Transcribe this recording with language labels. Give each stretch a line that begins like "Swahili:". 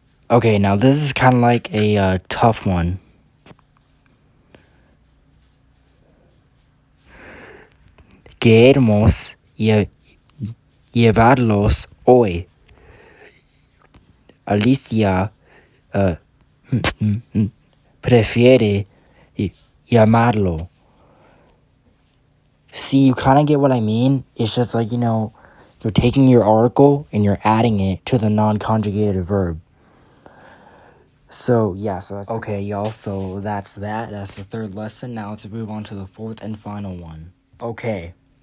English: Okay, now this is kind of like a tough one.
Spanish: Queremos llevarlos hoy. Alicia prefiere llamarlo.
English: See, you kind of get what I mean. It's just like, you're taking your article and you're adding it to the non-conjugated verb. So, yeah, so that's okay, y'all. So that's that. That's the third lesson. Now let's move on to the fourth and final one. Okay.